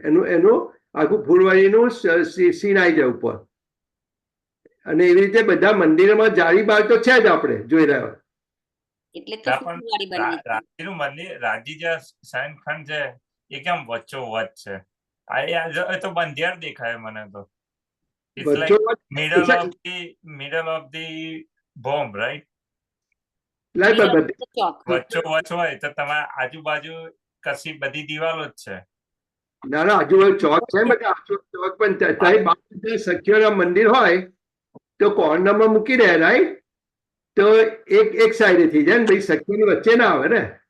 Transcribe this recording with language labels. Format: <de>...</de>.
<gu>એનું આખું ફૂલવાડીનું સીન આવી જાય ઉપર. અને એવી રીતે બધા મંદિરોમાં જાળી બાર તો છે જ, આપણે જોઈ રહ્યા. એટલે તો ફૂલવાડી બનાવી છે. રાજીનું મંદિર, રાજી જ્યાં શયનખંડ છે એ કેમ વચ્ચો વચ્ચ છે? એ તો બંધિયાર દેખાય મને તો.</gu> <en>It's like middle of the bomb, right?</en> <gu>વચ્ચો વચ્ચ હોય તો તમારા આજુબાજુ કશી બધી દિવાલો જ છે. ના ના, આજુબાજુ ચોક છે, બધા ચોક પણ સખીઓના મંદિર હોય તો કોર્નરમાં મૂકી દે, રાઈટ? તો એક સાઈડે થઈ જાય ને, ભાઈ સખીઓની વચ્ચે ના આવે ને.</gu>